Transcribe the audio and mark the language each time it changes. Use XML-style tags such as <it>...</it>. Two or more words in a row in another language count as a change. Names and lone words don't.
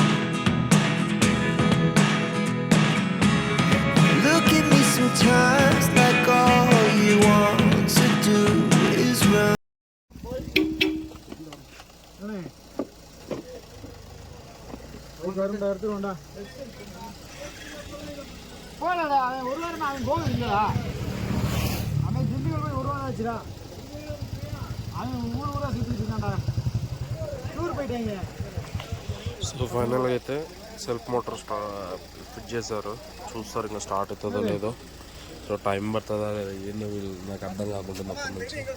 <en>Look at me sometimes like all you want to do is run.</en> <ta>ஒரு இடத்துல உண்டா போகலடா, அவன் ஒரு வாரம் அவன் போக இல்லடா. அவன் திண்டுக்கல் போய் ஒரு வாரம் ஆச்சுடா. அவன் ஊரா சுற்றிட்டு இருக்கான்டா, டூர் போயிட்டாங்க.</ta> <te>సో ఫైనల్గా అయితే</te> <en>self motor</en> <te>ఫిట్ చేశారు. చూస్తారు ఇంకా స్టార్ట్ అవుతుందో లేదో.</te> <en>so time</en> <te>పడుతుందా లేదా ఏందో వీళ్ళు నాకు అర్థం కాకుండా అప్పటి నుంచి.</te>